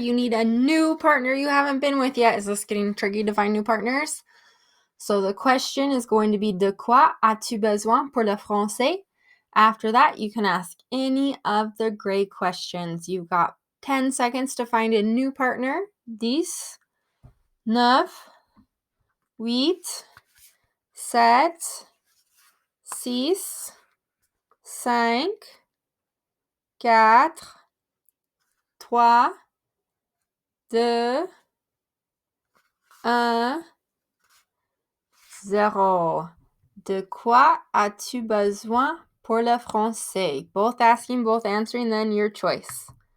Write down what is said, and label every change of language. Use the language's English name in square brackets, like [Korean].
[English] You need a new partner you haven't been with yet. Is this getting tricky to find new partners? So the question is going to be [French] de quoi as-tu besoin pour le français? [English] After that, you can ask any of the gray questions. You've got 10 seconds to find a new partner. 10, 9, 8, 7, 6, 5, 4, 3, 2, 1, 0. [French] De quoi as-tu besoin pour le français? [English] Both asking, both answering, then your choice.